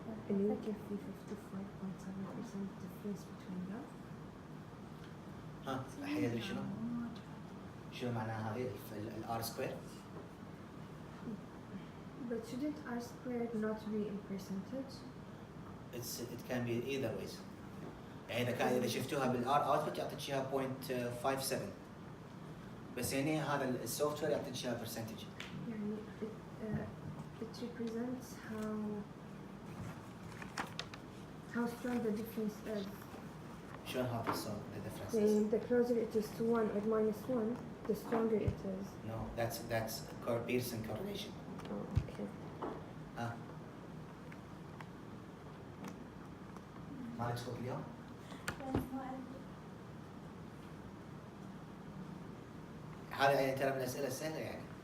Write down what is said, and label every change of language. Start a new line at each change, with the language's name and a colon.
Arabic: اللي يمكن في 55.7% difference between them. ها أحد يدري شنو؟ شنو معناها هذه ال R square؟
English: But shouldn't R squared not be in percentage? It can be either ways.
Arabic: يعني إذا شفتوها بالR output يعطيك إياها 0.57. بس هنا هذا السوفت وير يعطيك إياها percentage.
English: يعني it represents how strong the difference is.
Arabic: شلون هذا الصوت
English: the difference is? Saying the closer it is to 1 or -1, the stronger it is. No, that's Pearson correlation. Oh, okay.
Arabic: ها مالك صوت اليوم؟ هذا يعني ترى من الأسئلة السهلة يعني.